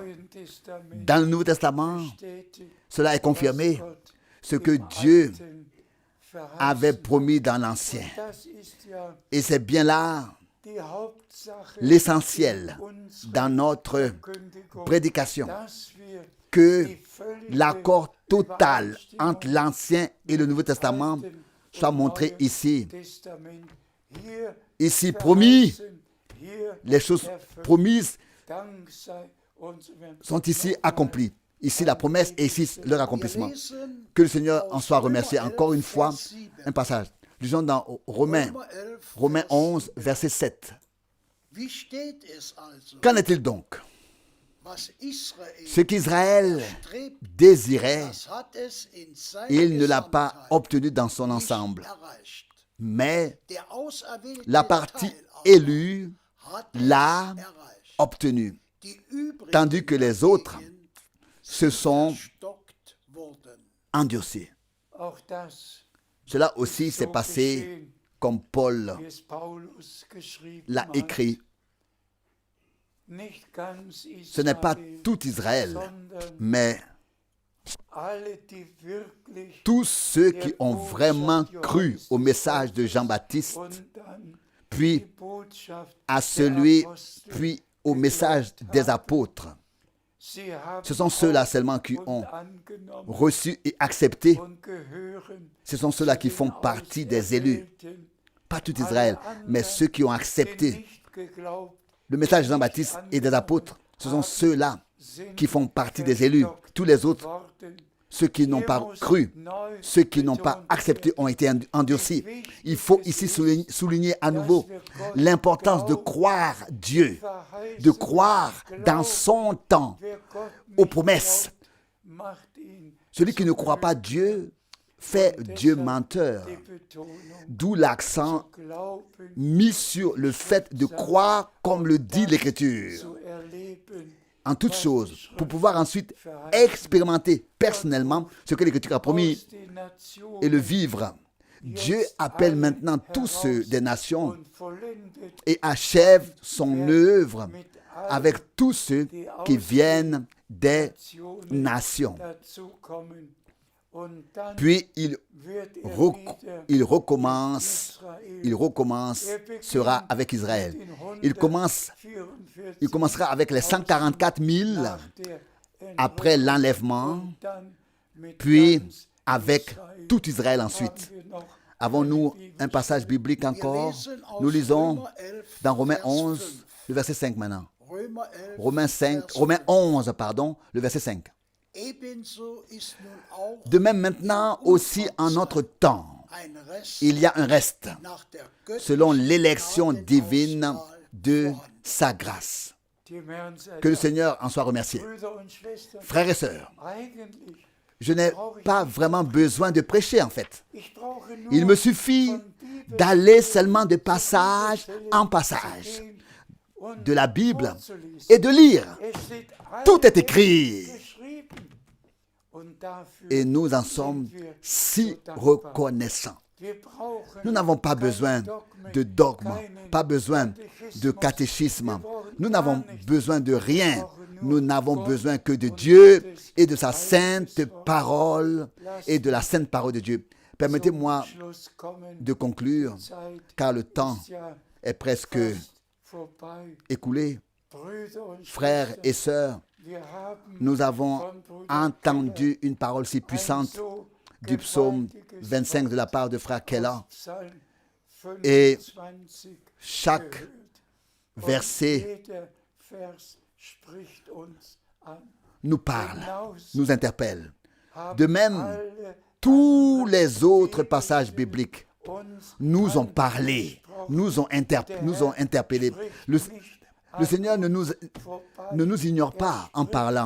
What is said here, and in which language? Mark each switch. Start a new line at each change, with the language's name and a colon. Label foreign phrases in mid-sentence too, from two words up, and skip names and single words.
French: Dans le Nouveau Testament, cela est confirmé, ce que Dieu avait promis dans l'Ancien. Et c'est bien là l'essentiel dans notre prédication, que
German: die völlige
French: l'accord total entre
German: Übereinstimmung
French: l'Ancien et le Nouveau Testament
German: Alten
French: soit
German: und
French: montré
German: Neuen
French: ici.
German: Testament. Hier
French: Ici promis,
German: verheißen, hier
French: les choses
German: erfüllt.
French: promises
German: Dank sei unserem
French: sont ici
German: nochmal
French: accomplies. Ici la promesse et ici leur
German: Wir
French: accomplissement.
German: lesen
French: Que le Seigneur en
German: aus
French: soit remercié.
German: Römer
French: Encore
German: 11,
French: une fois,
German: Vers 7.
French: un passage. Lisons dans Romains,
German: Römer 11,
French: Romains
German: Vers 11, 7.
French: verset 7.
German: Wie steht es also,
French: Qu'en est-il donc?
German: was Israel
French: Ce qu'Israël
German: strebt,
French: désirait,
German: das hat es in seiner
French: il ne l'a pas
German: Gesamtheit
French: obtenu dans son
German: nicht
French: ensemble.
German: erreicht.
French: Mais
German: Der auserwählte
French: la partie
German: Teil aber
French: élue
German: hat
French: l'a
German: es erreicht.
French: obtenu,
German: Die übrigen
French: tandis que les autres
German: dagegen
French: se sont
German: verstockt wurden.
French: endurcis.
German: auch das
French: Cela aussi
German: so
French: s'est passé
German: geschehen,
French: comme Paul
German: wie es Paulus geschrieben
French: l'a
German: hat.
French: écrit.
German: Nicht ganz
French: Ce n'est pas
German: Israel,
French: tout Israël,
German: sondern
French: mais
German: alle, die wirklich
French: tous ceux qui ont vraiment cru au message de Jean-Baptiste,
German: und dann die
French: puis
German: Botschaft
French: à
German: der
French: celui,
German: Apostel
French: puis au message des apôtres.
German: Sie haben
French: Ce sont ceux-là seulement qui
German: und
French: ont
German: angenommen
French: reçu et accepté.
German: und gehören
French: Ce sont ceux-là qui
German: zu
French: font
German: den
French: partie des élus.
German: Auserwählten,
French: Pas tout Israël, mais ceux qui ont
German: die
French: accepté
German: nicht geglaubt
French: le message de Jean-Baptiste et des apôtres. Ce sont ceux-là
German: sind,
French: qui font partie des élus. Tous les autres,
German: worden.
French: ceux qui n'ont pas cru, ceux qui n'ont pas accepté ont été endurcis. Il faut ici souligner à nouveau l'importance de croire Dieu, de croire dans son temps
German: Wer Gott
French: aux
German: nicht
French: promesses.
German: glaubt, macht ihn
French: Celui qui ne croit pas Dieu fait Dieu menteur.
German: die Betonung
French: D'où l'accent
German: glauben
French: mis sur le fait de croire comme le dit l'Écriture.
German: zu erleben.
French: En toutes choses, pour pouvoir ensuite expérimenter personnellement ce que l'Écriture a promis
German: Aus den Nationen
French: et le vivre. Dieu appelle maintenant tous ceux des nations
German: und vollendet
French: et achève son œuvre
German: mit allen
French: avec tous ceux qui viennent des nations.
German: dazukommen. Und dann
French: Puis il
German: wird
French: recommence, sera avec Israël. Il commencera avec les 144 000 après l'enlèvement, puis avec tout Israël ensuite. Avons-nous un passage biblique encore? Nous lisons dans Romains 11, le verset 5 maintenant. Romains 11, pardon, le verset 5.
German: Ebenso ist nun auch
French: De même maintenant aussi en notre temps,
German: ein Rest
French: il y a un reste
German: nach der göttlichen
French: selon l'élection divine
German: Gnadenauswahl
French: de
German: vorhanden.
French: sa grâce.
German: dem Herrn sei
French: Que le
German: Dank.
French: Seigneur en soit remercié.
German: Brüder und Schwestern,
French: Frères et sœurs,
German: eigentlich,
French: je n'ai pas vraiment besoin de prêcher en fait.
German: ich brauche nur
French: Il me suffit
German: von Bibel
French: d'aller seulement de passage en passage
German: und
French: de la Bible
German: vorzulesen.
French: et de lire.
German: Es steht
French: Tout est
German: alles
French: écrit.
German: geschrieben. Und dafür
French: Et nous en sommes
German: sind wir
French: si
German: so dankbar.
French: reconnaissants.
German: Wir brauchen
French: Nous n'avons pas
German: keine
French: besoin
German: Dogmen,
French: de dogmes,
German: keinen
French: pas besoin de
German: Katechismus.
French: catéchisme.
German: Wir brauchen
French: Nous
German: gar
French: n'avons
German: nichts.
French: besoin de rien.
German: Wir brauchen nur
French: Nous n'avons
German: Gott
French: besoin que de
German: und
French: Dieu
German: Gottes
French: et de sa
German: heiliges
French: sainte
German: Wort.
French: parole et de la sainte parole de Dieu. Permettez-moi
German: Zum Schluss kommen.
French: de conclure,
German: Die Zeit
French: car le temps
German: ist ja
French: est presque
German: fast vorbei.
French: écoulé.
German: Brüder und
French: Frères et
German: Schwestern,
French: sœurs,
German: wir haben
French: nous avons
German: von Bruder
French: entendu une parole si
German: Keller
French: puissante
German: ein so
French: du psaume
German: gewaltiges
French: 25 de la
German: Wort
French: part de frère Keller.
German: aus Psalm
French: Et
German: 25
French: chaque
German: gehört. Und
French: verset
German: jeder Vers spricht uns an.
French: nous parle,
German: Hinaus
French: nous interpelle.
German: haben
French: De même,
German: alle
French: tous
German: anderen
French: les autres
German: Bibelstellen
French: passages bibliques
German: uns
French: nous ont parlé,
German: angesprochen.
French: nous ont interpellés. Le Seigneur ne nous ignore pas en parlant.